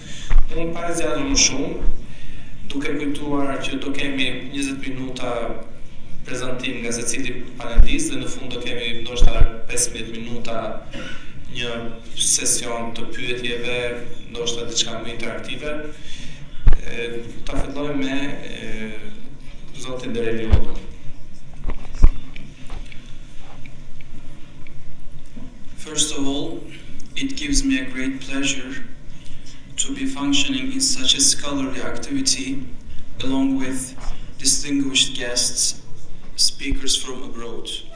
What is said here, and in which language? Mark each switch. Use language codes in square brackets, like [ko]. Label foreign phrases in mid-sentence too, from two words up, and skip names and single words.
[sq] Unë para zgjatur më shumë, duke kujtuar që do kemi 20 minuta prezantim nga secili panelist dhe në fund do kemi ndoshta 15 minuta një sesion të pyetjeve, ndoshta diçka më interaktive. Ta fillojmë me zotin Delegacionin. [en] First of all, it gives me a great pleasure to be functioning in such a scholarly activity along with distinguished guests, speakers from abroad.